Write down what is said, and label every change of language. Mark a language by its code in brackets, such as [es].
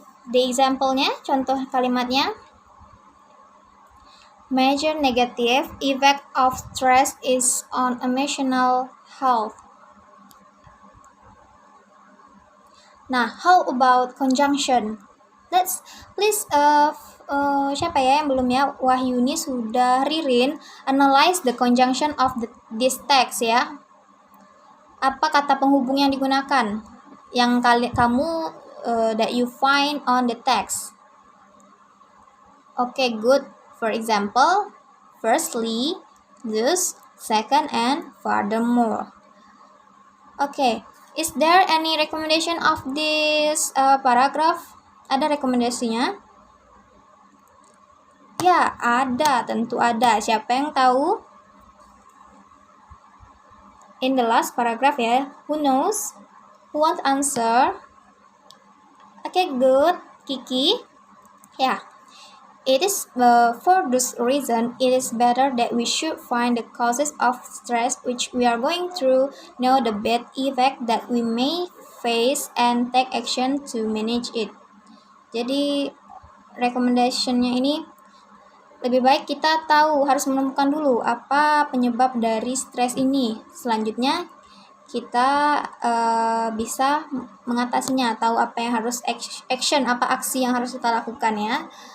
[en] The example-nya, [id] contoh kalimatnya. [en] Major negative effect of stress is on emotional health. Nah, how about conjunction? Let's please [id] siapa ya yang belum ya? [en] Wahyuni [id] sudah, [en] Ririn, analyze the conjunction of this text ya. [id] Apa kata penghubung yang digunakan? Yang kamu [en] that you find on the text. Okay, good. For example, firstly, thus, second, and furthermore. Okay, Is there any recommendation of this paragraph? [id] Ada rekomendasinya? Ya, ada, tentu ada. Siapa yang tahu? [en] In the last paragraph ya. Who knows? Who wants answer? Okay, good. Kiki? Yeah. It is for this reason, it is better that we should find the causes of stress which we are going through, know the bad effect that we may face, and take action to manage it. [id] Jadi, recommendationnya ini lebih baik kita tahu, harus menemukan dulu apa penyebab dari stres ini. Selanjutnya, kita bisa mengatasinya, tahu apa yang harus action, apa aksi yang harus kita lakukan ya.